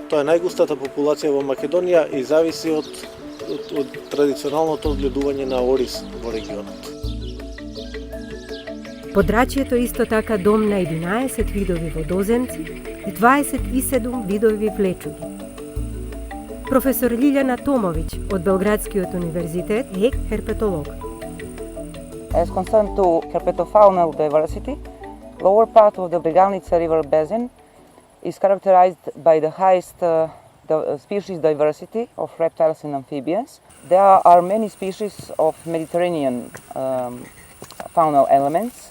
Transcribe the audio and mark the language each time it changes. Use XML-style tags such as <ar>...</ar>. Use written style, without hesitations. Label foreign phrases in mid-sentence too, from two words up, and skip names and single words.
<mk>Тоа е најгустата популација во Македонија и зависи од традиционалното одгледување на ориз во регионот. Подрачјето е исто така дом на 11 видови водоземци и 27 видови влечуги. Професор Лилјана Томовиќ од Белградскиот универзитет е херпетолог.</mk> <en>As concerned to herpetofaunal diversity, lower part of the Bregalnica river basin is characterized by the highest species diversity of reptiles and amphibians. There are many species of Mediterranean faunal elements.</en>